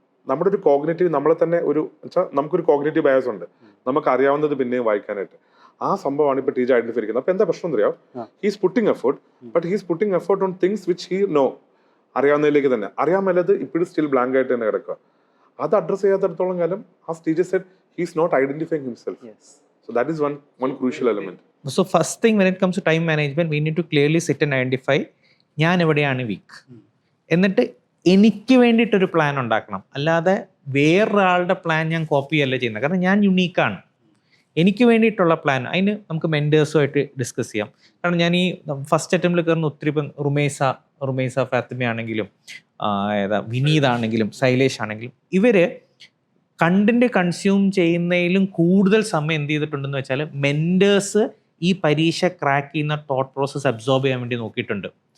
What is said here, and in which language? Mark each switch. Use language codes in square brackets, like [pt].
[ml] നമ്മുടെ ഒരു കോഗ്നേറ്റീവ്, നമ്മളെ തന്നെ ഒരു വെച്ചാൽ നമുക്കൊരു കോഗ്നേറ്റീവ് ബയസ് ഉണ്ട്, നമുക്ക് അറിയാവുന്നത് പിന്നെയും വായിക്കാനായിട്ട്. ആ സംഭവമാണ് ഇപ്പോൾ ടീച്ചർ ഐഡന്റിഫൈ ചെയ്യുന്നത്. അപ്പോൾ എന്താ പ്രശ്നം അറിയാം, [en] he's putting effort, but he's putting effort on things which he know, [ml] അറിയാവുന്നതിലേക്ക് തന്നെ. അറിയാമല്ലത് ഇപ്പോഴും സ്റ്റിൽ ബ്ലാങ്ക് ആയിട്ട് തന്നെ കിടക്കുക. അത് അഡ്രസ് ചെയ്യാത്തടത്തോളം കാലം ആ teacher [en] Said he's not identifying himself. So that is one crucial element. So first thing when it comes to time management, we need to clearly sit and identify [ml] ഞാൻ എവിടെയാണ് week, എന്നിട്ട് എനിക്ക് വേണ്ടിയിട്ടൊരു പ്ലാൻ ഉണ്ടാക്കണം. അല്ലാതെ വേറൊരാളുടെ പ്ലാൻ ഞാൻ copy അല്ല ചെയ്യുന്നത്. കാരണം ഞാൻ യുണീക്കാണ്, എനിക്ക് വേണ്ടിയിട്ടുള്ള പ്ലാൻ. അതിന് നമുക്ക് മെൻറ്റേഴ്സുമായിട്ട് ഡിസ്കസ് ചെയ്യാം. കാരണം ഞാൻ ഈ ഫസ്റ്റ് അറ്റംപ്റ്റിൽ കയറുന്ന ഒത്തിരി ഇപ്പം റുമേസ ഫാത്തിമ ആണെങ്കിലും വിനീതാണെങ്കിലും ശൈലേഷ് ആണെങ്കിലും ഇവർ കണ്ടന്റ് കൺസ്യൂം ചെയ്യുന്നതിലും കൂടുതൽ സമയം എന്ത് ചെയ്തിട്ടുണ്ടെന്ന് വെച്ചാൽ മെൻറ്റേഴ്സ് ഈ പരീക്ഷ ക്രാക്ക് ചെയ്യുന്ന തോട്ട് പ്രോസസ്സ് അബ്സോർബ് ചെയ്യാൻ വേണ്ടി നോക്കിയിട്ടുണ്ട്.